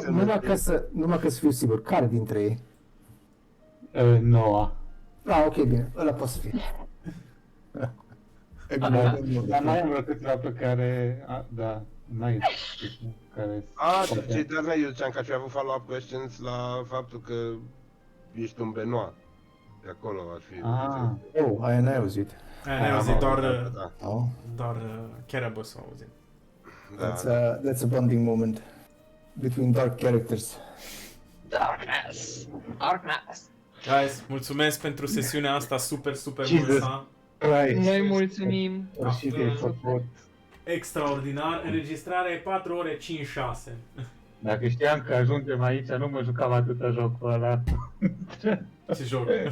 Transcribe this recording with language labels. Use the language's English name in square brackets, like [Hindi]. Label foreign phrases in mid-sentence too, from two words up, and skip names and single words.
[Romanian] Numai ca să fiu sigur, care dintre ei? Noah. Ah, ok, bine, ăla poate să fie. Dar mai am vreo câțiva pe care... Da, n-ai care... Dar eu ziceam că aș fi avut [English] follow-up questions [Romanian] la faptul că ești un Benoit. De acolo ar fi... Aia n-ai auzit. Aia n-ai auzit, doar Carabas a auzit. [English] That's a bonding moment between dark characters. Darkness. Guys, [Romanian] mulțumesc pentru sesiunea asta super multă. Noi mulțumim. Extraordinar. Înregistrarea e 4 ore 5-6. Dacă știam că ajungem aici, nu mă jucam atâta jocul ăla. Ce joc?